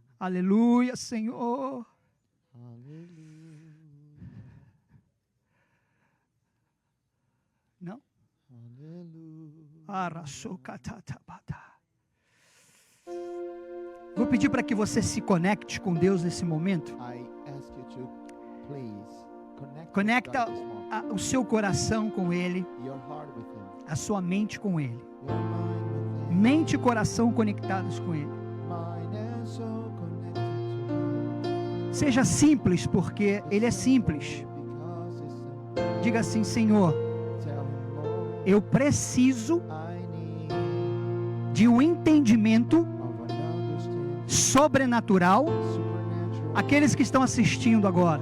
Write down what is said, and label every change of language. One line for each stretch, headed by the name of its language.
Portuguese: Aleluia, Senhor.
English: Hallelujah.
Portuguese: Não?
English: Hallelujah. Arasokatatapata.
Portuguese: Vou pedir para que você se conecte com Deus nesse momento.
English: I ask you to please connect
Portuguese: Conecta
English: with God this moment.
Portuguese: o seu coração com Ele,
English: Your heart with Him.
Portuguese: a sua mente com Ele.
English: Your mind with Him.
Portuguese: Mente e coração conectados com Ele.
English: Mind and soul connected to Him.
Portuguese: Seja simples, porque Ele é simples.
English: Because it's simple.
Portuguese: Diga assim, Senhor,
English: Tell Him, Lord,
Portuguese: eu preciso
English: I need
Portuguese: de um entendimento
English: of an understanding.
Portuguese: sobrenatural.
English: Supernatural.
Portuguese: Aqueles que estão assistindo agora,